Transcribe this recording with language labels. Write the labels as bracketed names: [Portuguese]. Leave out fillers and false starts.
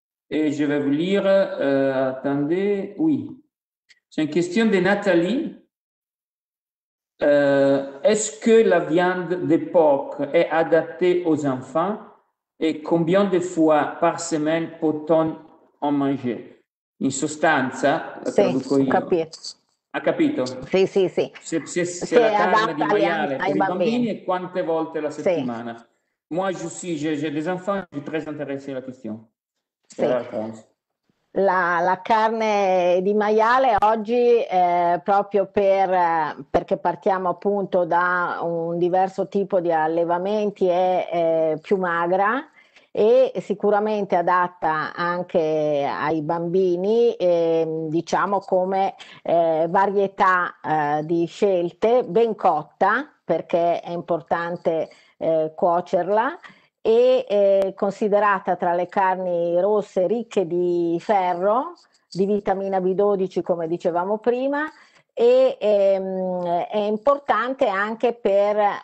[French] Et je vais vous lire, attendez, oui. C'est une question de Nathalie. Est-ce que la viande de porc est adaptée aux enfants et combien de fois par semaine peut-on en manger? [Italian] In sostanza, la traduco io. Capito. Ha capito? Sì, sì, sì. Se la carne di maiale per i bambini e quante volte la settimana? Sì. [French] Moi, j'ai des enfants, je suis très intéressé à la question. [Italian] Sì. La carne di maiale oggi, proprio perché partiamo appunto da un diverso tipo di allevamenti, è più magra e sicuramente adatta anche ai bambini, diciamo come varietà di scelte, ben cotta, perché è importante cuocerla, e considerata tra le carni rosse ricche di ferro, di vitamina B12 come dicevamo prima, e è importante anche per